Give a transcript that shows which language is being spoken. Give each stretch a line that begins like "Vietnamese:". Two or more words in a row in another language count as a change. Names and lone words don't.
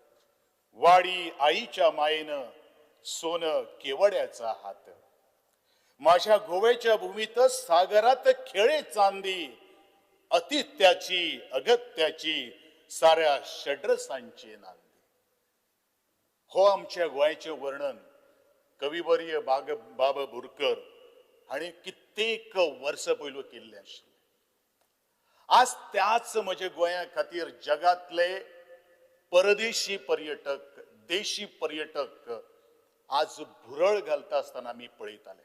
Marathi: वाडी आईच्या मायेनं सोनं केवड्याचा हात माझ्या गोव्याच्या भूमीत सागरात खेळे चांदी, अतित्याची अगत्याची साऱ्या षड्रसांची नांदी.
Konkani: हो आमच्या गोंयचे वर्णन कविवर्य बाब बोरकर हांणी कित्येक वर्स पयलू केल्ले आशिल्ले. आज त्याच म्हज्या गोंया खातीर जगातले परदेशी पर्यटक, देशी पर्यटक आज भुरळ घालता आसतना आमी पळयताले.